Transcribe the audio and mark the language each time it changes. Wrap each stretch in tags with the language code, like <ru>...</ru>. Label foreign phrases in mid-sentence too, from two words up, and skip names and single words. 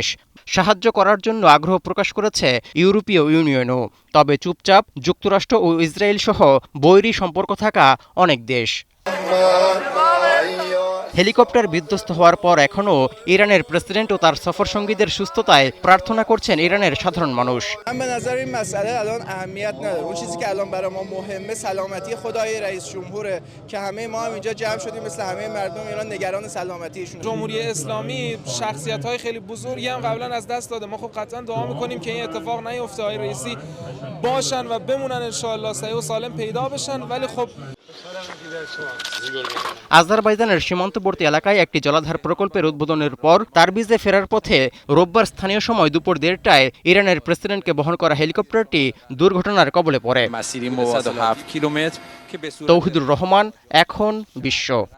<bn>সাহায্য করার জন্য আগ্রহ প্রকাশ করেছে ইউরোপীয় ইউনিয়নও। তবে চুপচাপ যুক্তরাষ্ট্র ও ইসরায়েল সহ বৈরী সম্পর্ক থাকা অনেক দেশ। হেলিকপ্টার বিধ্বস্ত হওয়ার পর এখনও ইরানের প্রেসিডেন্ট ও তার সফরসঙ্গীদের সুস্থতায় প্রার্থনা করছেন ইরানের সাধারণ মানুষ।</bn> <fa>جمهوری اسلامی شخصیت‌های خیلی بزرگی هم قبلا از دست داده. ما خب قطعا دعا می‌کنیم که این اتفاق نیفته. آقای رئیسی باشن و بمونن</fa> <ar>ان شاء الله</ar> <fa>صحیح و سالم پیدا بشن. ولی خب</fa> <bn>আজারবাইজানের সীমান্তবর্তী এলাকায় একটি জলাধার প্রকল্পের উদ্বোধনের পর তারবিজে ফেরার পথে রোববার স্থানীয় সময় দুপুর 1:30টায় ইরানের প্রেসিডেন্টকে বহন করা হেলিকপ্টারটি দুর্ঘটনার কবলে পড়ে। তৌহিদুর রহমান, এখন বিশ্ব।</bn>